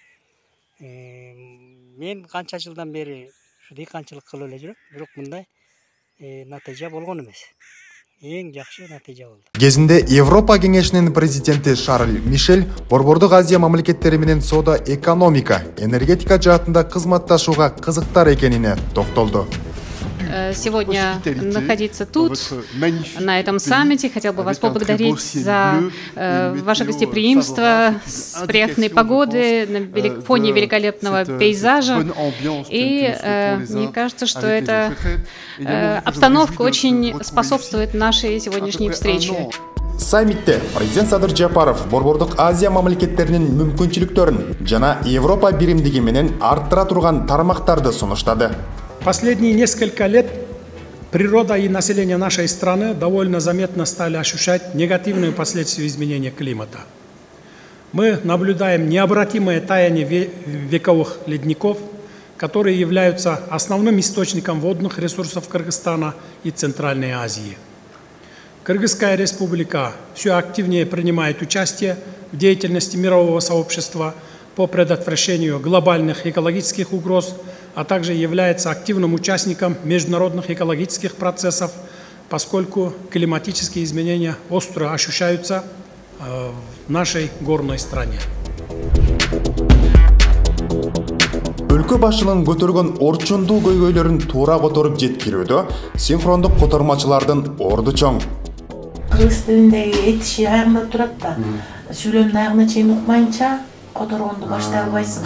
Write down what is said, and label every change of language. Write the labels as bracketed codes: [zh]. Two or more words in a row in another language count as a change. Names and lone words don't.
[ky] Мен канча жылдан бери ушу дыйканчылык кылып эле жүрөм, бирок мындай натыйжа болгон эмес. Эң жакшы натыйжа болду. Кезинде Европа кеңешинин президенти Шарль Мишель Борбордук Азия мамлекеттери менен соода, экономика, энергетика жаатында кызматташууга кызыктар экенине токтолду. [ru] Сегодня находиться тут, на этом саммите. Хотел бы вас поблагодарить за ваше гостеприимство, с приятной погоды, на фоне великолепного пейзажа. И мне кажется, что эта обстановка очень способствует нашей сегодняшней встрече. [ky] Саммитте президент Садыр Жапаров Борбордук Азия мамлекеттеринин мүмкүнчүлүктөрүн жана Европа биримдиги менен арттыра турган тармактарды сунуштады. [ru] Последние несколько лет природа и население нашей страны довольно заметно стали ощущать негативные последствия изменения климата. Мы наблюдаем необратимое таяние вековых ледников, которые являются основным источником водных ресурсов Кыргызстана и Центральной Азии. Кыргызская республика все активнее принимает участие в деятельности мирового сообщества по предотвращению глобальных экологических угроз, а также является активным участником международных экологических процессов, поскольку климатические изменения остро ощущаются в нашей горной стране. [ky] Өлкө башчылыгын көтөргөн орчундуу көйгөйлөрүн туура которуп жеткирүүдө синхрондук котормачылардын орду чоң. Кыргыз тилиндеги этиши аягында турат да, сүйлөмдүн аягына чейин укмайынча которгонду баштай албайсың.